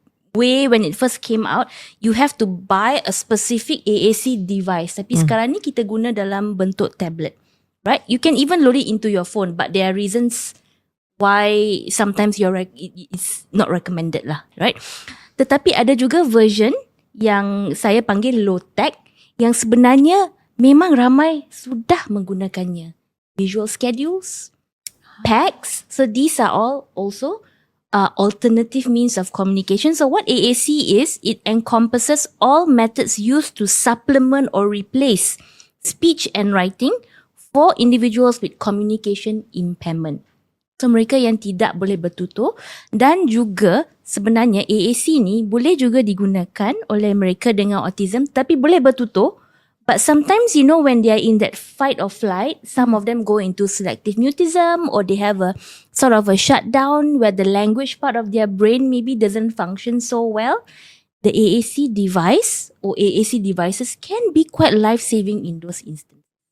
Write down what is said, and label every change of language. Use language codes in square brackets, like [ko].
[en] So when it first came out, you have to buy a specific AAC device. [ms] Tapi sekarang ni kita guna dalam bentuk tablet, [en] right? You can even load it into your phone, but there are reasons why sometimes it's not recommended lah, right? [ms] Tetapi ada juga version yang saya panggil low tech, yang sebenarnya memang ramai sudah menggunakannya. [en] Visual schedules, packs. So these are all also alternative means of communication. So what AAC is, it encompasses all methods used to supplement or replace speech and writing for individuals with communication impairment. [ms] So mereka yang tidak boleh bertutur, dan juga sebenarnya AAC ni boleh juga digunakan oleh mereka dengan autism tapi boleh bertutur. [en] But sometimes, when they are in that fight or flight, some of them go into selective mutism, or they have a sort of a shutdown where the language part of their brain maybe doesn't function so well. The AAC device or AAC devices can be quite life-saving in those instances.